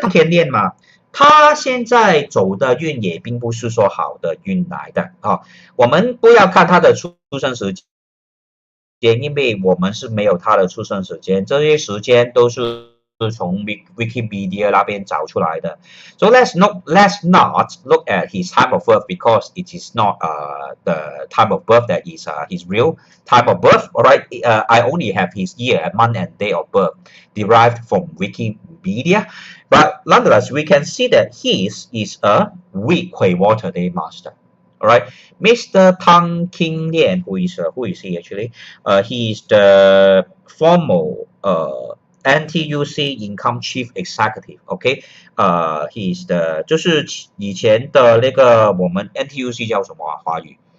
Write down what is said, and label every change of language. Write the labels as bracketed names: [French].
[Chinese] 当天练嘛，他现在走的运也并不是说好的运来的我们不要看他的出生时间，因为我们是没有他的出生时间，这些时间都是从 Wikipedia 那边找出来的。 [English] So let's not look at his time of birth because it is not the time of birth that is his real time of birth. Alright, I only have his year, month, and day of birth derived from Wikipedia. But nonetheless, we can see that his is a weak Water Day Master. Alright, Mr. Tang King Lian, who is he actually? He is the former NTUC Income Chief Executive. [Chinese] OK， he is the 就是以前的那个我们 NTUC 叫什么华语？